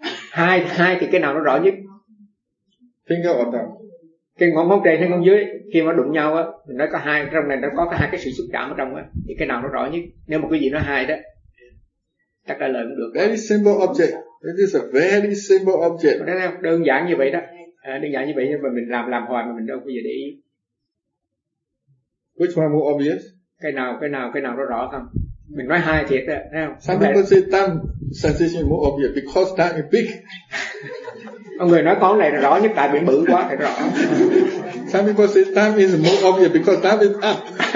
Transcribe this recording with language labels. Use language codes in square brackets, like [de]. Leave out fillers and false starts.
[vi] Hai thì cái nào nó rõ nhất? [en] Finger or thumb? [vi] Cái ngón móng trên hay ngón dưới khi mà đụng nhau á, nó có hai, trong này nó có hai cái sự xúc chạm ở trong á, thì cái nào nó rõ nhất? Nếu mà cái gì nó hai đó, chắc trả lời cũng được. [en] Very simple object. This is a very simple object. [vi] Đấy, đơn giản như vậy đó. Đơn giản như vậy nhưng mà mình làm hoài mà mình đâu có gì để ý. [en] Which one more obvious? [vi] Cái nào nó rõ không? Mình nói hai thiệt đó, thấy không? [en] Some people say thumb sensation more obvious because that is big. [vi] Ông người nói con này là rõ nhất tại bị bự quá thì rõ. [en] Some people say thumb is more obvious because thumb is up.